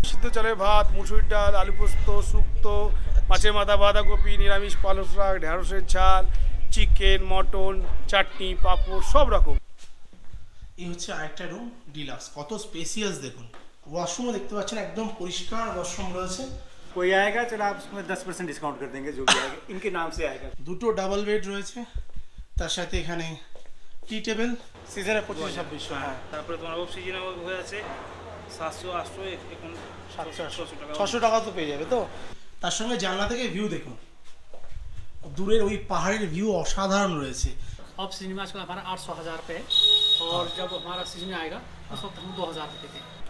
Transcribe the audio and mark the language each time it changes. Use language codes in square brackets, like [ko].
[bn] সিদ্ধ চালের ভাত, মুসুরির ডাল, আলু পোস্ত, শুক্তো, মাছের মাথা, বাঁধাকপি, নিরামিষ পালং শাক, ঢেঁড়সের ঝাল, চিকেন, মটন, চাটনি, পাঁপড়, সব রকম। এই হচ্ছে আরেকটা রুম, ডিলাক্স। কত স্পেসিয়াস দেখুন। ওয়াশরুমও দেখতে পাচ্ছেন, একদম পরিষ্কার ওয়াশরুম রয়েছে। [hi] कोई आएगा चलो आप उसमें 10% डिस्काउंट कर देंगे जो भी आएगा इनके नाम से आएगा। [bn] দুটো ডাবল বেড রয়েছে, তার সাথে এখানে টি টেবিল। সিজনে 25-26 হ্যাঁ, তারপরে তোমার অফ সিজনে হয়ে আছে 700-800 এখন 700-800 টাকা 600 টাকা তো পেয়ে যাবে। তো তার সঙ্গে জানলা থেকে ভিউ দেখুন, দূরের ওই পাহাড়ের ভিউ অসাধারণ রয়েছে। [hi] ऑफ सीजन में आजकल हमारा 800-1000 पे है और जब हमारा सीजन आएगा उस वक्त हम 2000 पे देते हैं।